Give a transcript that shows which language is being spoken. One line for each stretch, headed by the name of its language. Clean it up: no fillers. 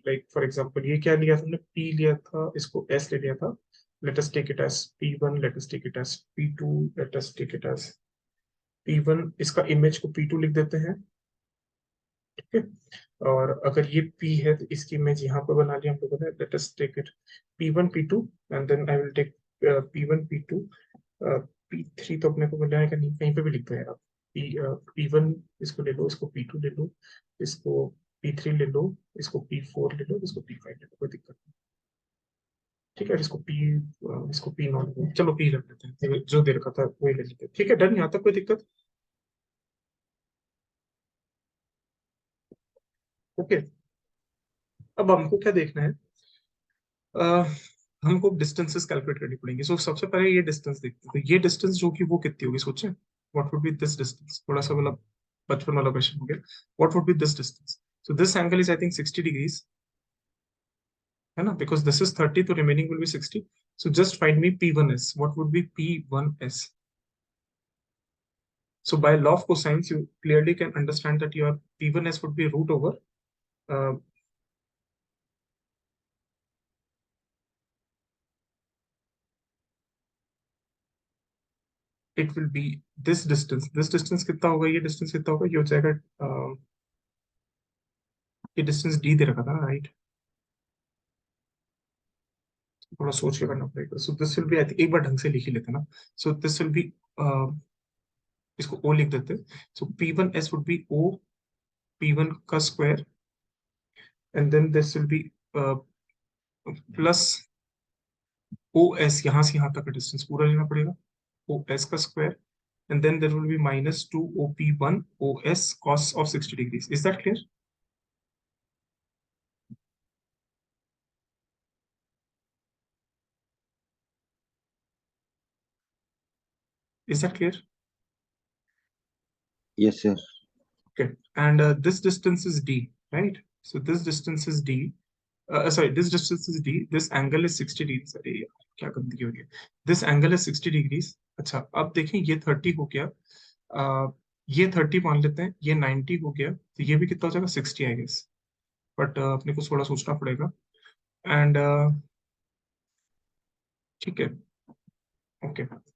English: Like for example,
Hindi: ये क्या लिया था हमने? P लिया था, इसको S ले लिया था.
English: Let us take it as P1. Let us take it as P2. Let us take it as P1.
Hindi: इसका image को P2 लिख देते हैं. ठीक है. और अगर ये P है तो इसकी image यहाँ पर बना लिया हम लोगों ने.
English: Let us take it P1 P2 and then I will take P1 P2.
Hindi: P3 तो अपने को मिल जाएगा नहीं, कहीं पे भी लिख दो यार आप. P1 इसको ले लो, इसको P2 ले लो, इसको P3 ले लो, इसको P4 ले लो, इसको P5 ले लो, कोई दिक्कत नहीं. ठीक है, इसको P0 ले लो. चलो P रख लेते हैं, जो दे रखा था वही ले लेते हैं. ठीक है, डन. यहाँ तक कोई दिक्कत? ओके. अब हमको क्या देखना है? हमको डिस्टेंसेस कैलकुलेट करनी पड़ेंगी. सो सबसे पहले ये डिस्टेंस देखते हैं. तो ये डिस्टेंस जो कि वो कितनी होगी, सोचें.
English: What would be this distance?
Hindi: थोड़ा सा मतलब बचपन वाला क्वेश्चन हो गया.
English: What would be this distance? So this angle is, I think, 60 degrees. है ना, because this is 30,
Hindi: तो
English: remaining will be 60. So just find me P1s. What would be P1s? So by law of cosines, you clearly can understand that your P1s would be root over it will be this distance. This distance
Hindi: कितना होगा, ये distance कितना होगा, ये हो जाएगा ये distance d दे रखा था ना, right? थोड़ा सोच के करना पड़ेगा.
English: So this will be, I think
Hindi: एक बार ढंग से लिख ही लेते हैं ना.
English: So this will be
Hindi: इसको O लिख देते हैं.
English: So P1s would be O P1 का square, and then this will be plus OS,
Hindi: यहाँ से यहाँ तक का distance पूरा लेना पड़ेगा,
English: OS का square, and then there will be minus 2 OP1 OS cos of 60 degrees. Is that clear? Is that clear? Yes, sir. Okay, and this distance is d, right? So this distance is d. Sorry, this distance is d. This angle is 60 degrees.
Hindi: अरे यार, क्या गंदगी हो रही है.
English: This angle is 60 degrees.
Hindi: अच्छा, अब देखें ये 30 हो गया. ये 30 मान लेते हैं, ये 90 हो गया, तो ये भी कितना हो जाएगा, 60 आई गेस. बट अपने को थोड़ा सोचना पड़ेगा. एंड ठीक है, ओके.